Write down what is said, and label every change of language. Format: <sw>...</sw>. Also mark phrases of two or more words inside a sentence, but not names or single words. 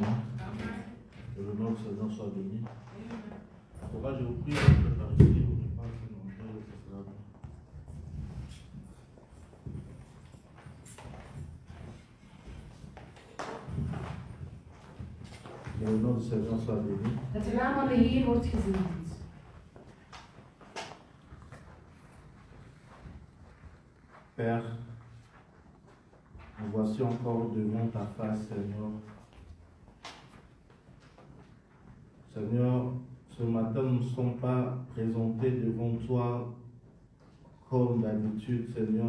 <fr>Que le nom du Seigneur soit béni. Pourquoi je vous prie de participer au repas que nous avons fait cela. Que le nom du Seigneur soit béni.</fr> <nl>Dat de naam van de Heer wordt gezegend.</nl> <fr>Père, nous voici encore devant ta face, Seigneur. Seigneur, ce matin, nous ne sommes pas présentés devant toi comme d'habitude, Seigneur.</fr>